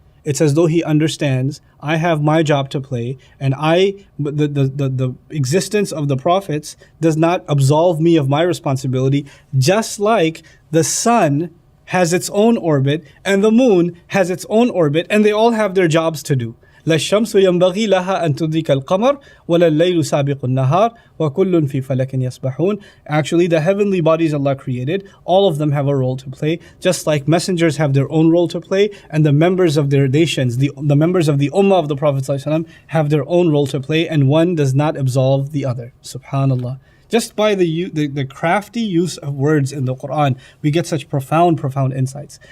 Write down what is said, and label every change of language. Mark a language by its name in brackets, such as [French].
[English] It's as though He understands, I have my job to play, and the existence of the prophets does not absolve me of my responsibility, just like the sun has its own orbit, and the moon has its own orbit, and they all have their jobs to do. [Arabic] لا الشمس ينبغي لها أن تدرك القمر ولا الليل سابق النهار وكل في فلك يسبحون. [English] Actually, the heavenly bodies Allah created, all of them have a role to play, just like messengers have their own role to play, and the members of their nations, the members of the ummah of the Prophet ﷺ have their own role to play, and one does not absolve the other. Subhanallah. Just by the crafty use of words in the Quran, we get such profound insights.